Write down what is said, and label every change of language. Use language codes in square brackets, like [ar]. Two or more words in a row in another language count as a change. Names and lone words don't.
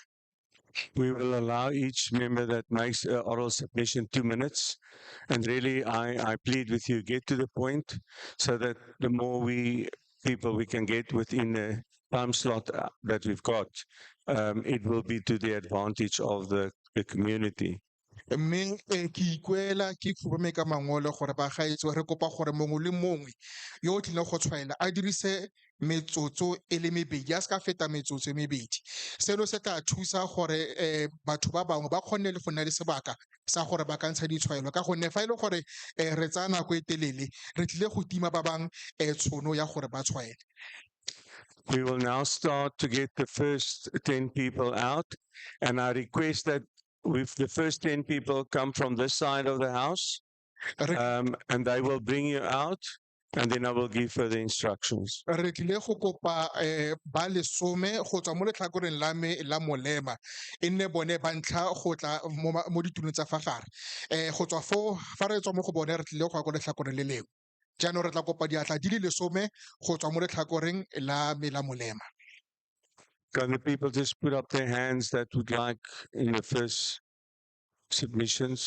[en] We will allow each member that makes an oral submission 2 minutes. And really, I plead with you, get to the point so that the more people we can get within the time slot that we've got, it will be to the advantage of the community. [tn] mme ke ikuela ke khubame ka mangolo gore bagaetso re kopa gore mongwe le mongwe yo o tlileng go tshwaela a dirise metsotso e le mebedi a se ka feta metsotso e mebedi. Seno se tla thusa gore batho ba bangwe ba kgonne le go nna le sebaka sa gore ba ka ntsha ditshwaelo ka gonne fa e le gore re tsaya nako e telele re tlile go tima ba bang tšhono ya gore ba tshwaele. [en] We will now start to get the first 10 people out, and I request that if the first 10 people come from this side of the house, and they will bring you out, and then I will give further instructions. [tn] Re tlile go kopa ba lesome go tswa mo letlhakoreng la me la molema e nne bone ba ntlha go tla mo ditulong tsa fa gare go tswa fo fa re tswa mo go bone re tlile go ya ko letlhakoreng le lengwe jaanong re tla kopa diatla di le lesome go tswa mo letlhakoreng la me la molema. [en] Can the people just put up their hands that would like in the first submissions?